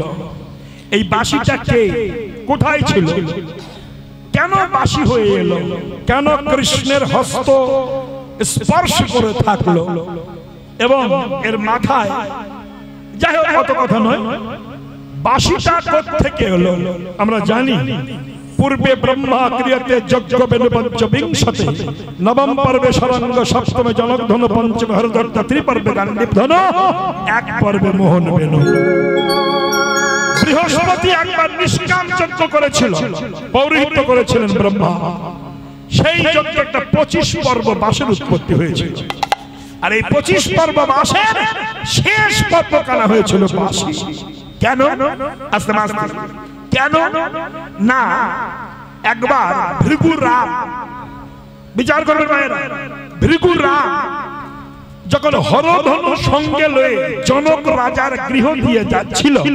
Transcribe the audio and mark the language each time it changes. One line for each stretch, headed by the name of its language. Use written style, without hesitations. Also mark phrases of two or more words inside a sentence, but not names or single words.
Bangla: এই বাঁশিটা কে কোথায় ছিল কেন বাঁশি হয়ে এলো কেন কৃষ্ণের হস্ত স্পর্শ করে থাকলো এবং এর মাথায় যাই হোক কত কথা নয় বাঁশিটা কোত্থেকে এলো আমরা জানি
Sanskrit: पूर्वे ब्रह्मा क्रियते यज्ञ बेनु पंचविंशति नवम पर्वे शरंग सप्तम जनक धनु पंचम हरदत्त त्रिपर्वे गांडीप धनु एक पर्वे मोहन बेनु
Bangla: বৃহস্পতি একবার নিষ্কাম যজ্ঞ করেছিল পৌরোহিত্য করেছিলেন ব্রহ্মা সেই যজ্ঞে একটা 25 পর্ব বাঁশের উৎপত্তি হয়েছিল আর এই 25 পর্ব বাঁশের শেষ পর্ব কানা হয়েছিল বাঁশি কেন আস্তে আস্তে কেন না একবার ভৃগুরাম বিচার করবেন মায়েরা ভৃগুরাম যখন হরধনু সঙ্গে লয়ে জনক রাজার গৃহ দিয়ে যাচ্ছিল